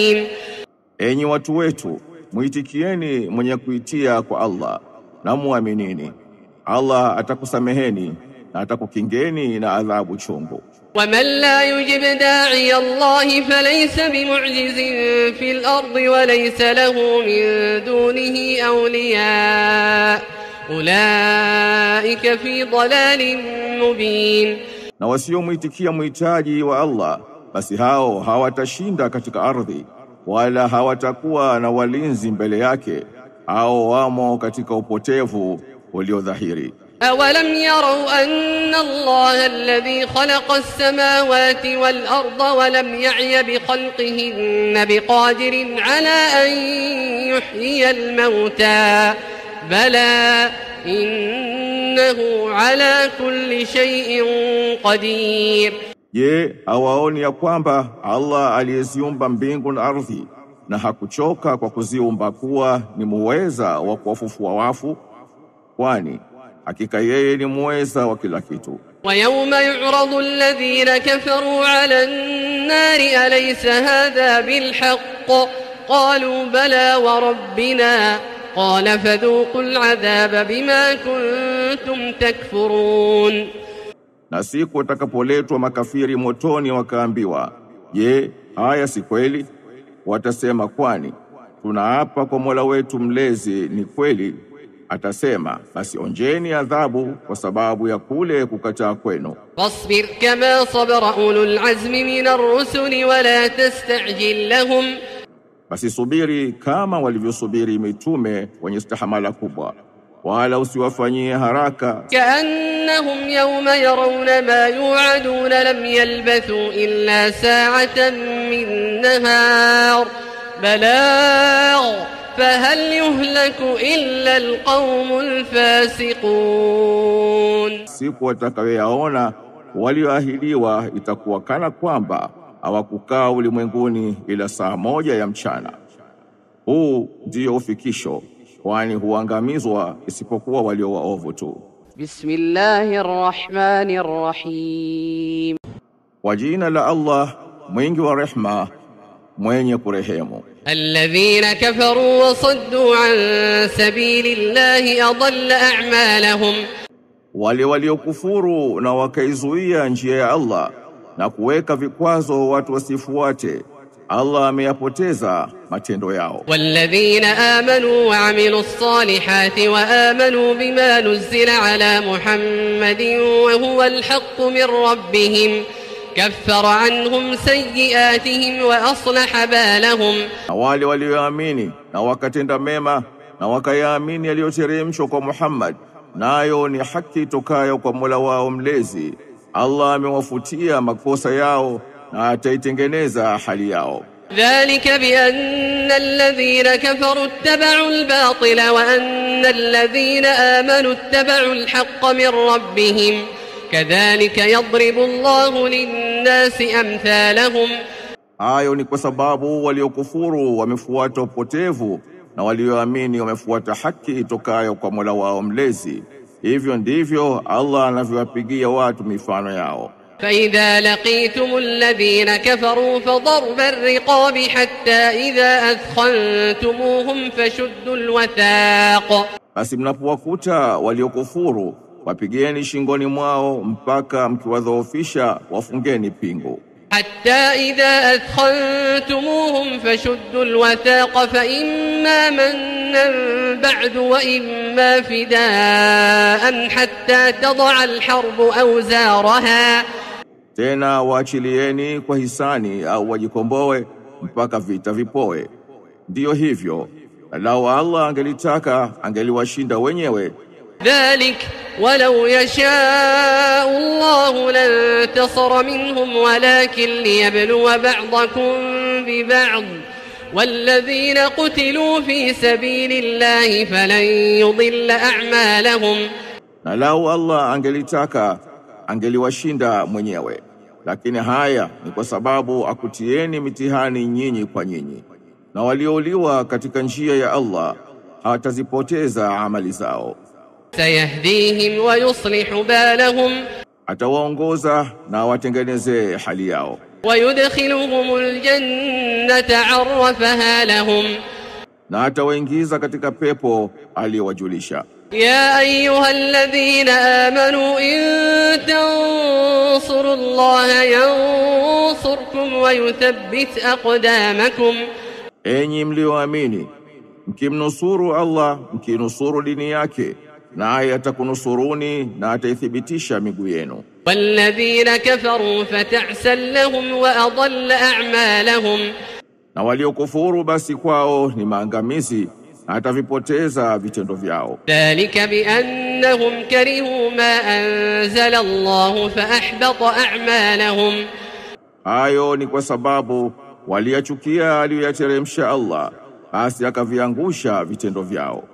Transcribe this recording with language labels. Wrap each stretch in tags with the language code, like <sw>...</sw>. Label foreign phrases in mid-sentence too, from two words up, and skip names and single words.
<sw>Enyi watu wetu, muitikieni mwenye kuitia kwa Allah na muaminini. Allah atakusameheni na atakukingeni na adhabu chungu.</sw> <ar>ومن لا يجب داعي الله فليس بمعجز في الأرض وليس له من دونه أولياء أولئك في ضلال مبين.</ar> <sw>Na wasiomuitikia muhitaji wa Allah, basi hao hawatashinda katika ardhi wala hawatakuwa na walinzi mbele yake, au wamo katika upotevu uliodhahiri.</sw> <ar>أولم يروا أن الله الذي خلق السماوات والأرض ولم يعي بخلقهن بقادر على أن يحيي الموتى بلى إنه على كل شيء قدير.</ar> <sw>Je, hawaoni ya kwamba Allah aliyeziumba mbingu na ardhi na hakuchoka kwa kuziumba kuwa ni muweza wa kuwafufua wafu? Kwani hakika yeye ni muweza wa kila kitu.</sw> <ar>ويوم يعرض الذين كفروا على النار أليس هذا بالحق قالوا بلى وربنا قال فذوقوا العذاب بما كنتم تكفرون.</ar> <sw>Na siku watakapoletwa makafiri motoni wakaambiwa, je, haya si kweli? Watasema, kwani tunaapa kwa Mola wetu mlezi ni kweli. Atasema, basi onjeni adhabu kwa sababu ya kule kukataa kwenu.</sw> <ar>فاصبر كما صبر أولو العزم من الرسل ولا تستعجل لهم.</ar> <sw>Basi subiri kama walivyosubiri mitume wenye istihamala kubwa, wala usiwafanyie haraka.</sw> <ar>كأنهم يوم يرون ما يوعدون لم يلبثوا إلا ساعة من نهار بلاغ فهل يهلك إلا القوم الفاسقون.</ar> <sw>Siku watakayoyaona walioahidiwa itakuwa kana kwamba hawakukaa ulimwenguni ila saa moja ya mchana. Huu ndio ufikisho, kwani huangamizwa isipokuwa walio waovu tu.</sw> <ar>بسم الله الرحمن الرحيم.</ar> <sw>Kwa jina la Allah mwingi wa rehma mwenye kurehemu.</sw> <ar>الذين كفروا وصدوا عن سبيل الله أضل أعمالهم.</ar> <sw>Wale waliokufuru na wakaizuia njia ya Allah na kuweka vikwazo watu wasifuate, Allah ameyapoteza matendo yao.</sw> <ar>والذين آمنوا وعملوا الصالحات وآمنوا بما نزل على محمد وهو الحق من ربهم كفر عنهم سيئاتهم وأصلح بالهم.</ar> <sw>Wale walioamini na wakatenda mema na wakayaamini yaliyoteremshwa kwa Muhammad, nayo ni haki tokayo kwa Mola wao mlezi, Allah amewafutia makosa yao na ataitengeneza hali yao.</sw> <ar>ذلك بأن الذين كفروا اتبعوا الباطل وأن الذين آمنوا اتبعوا الحق من ربهم كذلك يضرب الله للناس أمثالهم.</ar> <sw>Hayo ni kwa sababu waliokufuru wamefuata upotevu na walioamini wamefuata haki itokayo kwa Mola wao mlezi. Hivyo ndivyo Allah anavyowapigia watu mifano yao.</sw> <ar>فإذا لقيتم الذين كفروا فضرب الرقاب حتى إذا أثخنتموهم فشدوا الوثاق.</ar> <sw>Basi mnapowakuta waliokufuru wapigeni shingoni mwao mpaka mkiwadhoofisha wafungeni pingu.</sw> <ar>حتى إذا أثخنتموهم فشدوا الوثاق فإما منا بعد وإما فداء حتى تضع الحرب أوزارها.</ar> <sw>Tena waachilieni kwa hisani au wajikomboe mpaka vita vipoe. Ndiyo hivyo, lau Allah angelitaka angeliwashinda wenyewe.</sw> <ar>ذلك ولو يشاء الله لانتصر منهم ولكن ليبلو بعضكم ببعض والذين قتلوا في سبيل الله فلن يضل أعمالهم.</ar> <sw>Na lau Allah angelitaka angeliwashinda mwenyewe, lakini haya ni kwa sababu akutieni mitihani nyinyi kwa nyinyi, na waliouliwa katika njia ya Allah hawatazipoteza amali zao.</sw> <ar>سيهديهم ويصلح بالهم.</ar> <sw>Atawaongoza na watengenezee hali yao.</sw> <ar>ويدخلهم الجنة عرفها لهم.</ar> <sw>na atawaingiza katika pepo aliyowajulisha.</sw> <ar>يا أيها الذين آمنوا إن تنصروا الله ينصركم ويثبت أقدامكم.</ar> <sw>Enyi mlioamini, mkimnusuru Allah, mkinusuru dini yake, naye atakunusuruni na ataithibitisha miguu yenu.</sw> <ar>والذين كفروا فتعسا لهم وأضل أعمالهم.</ar> <sw>Na waliokufuru basi kwao ni maangamizi, na atavipoteza vitendo vyao.</sw> <ar>ذلك بأنهم كرهوا ما أنزل الله فأحبط أعمالهم.</ar> <sw>Hayo ni kwa sababu waliyachukia aliyoyateremsha Allah, basi akaviangusha vitendo vyao.</sw>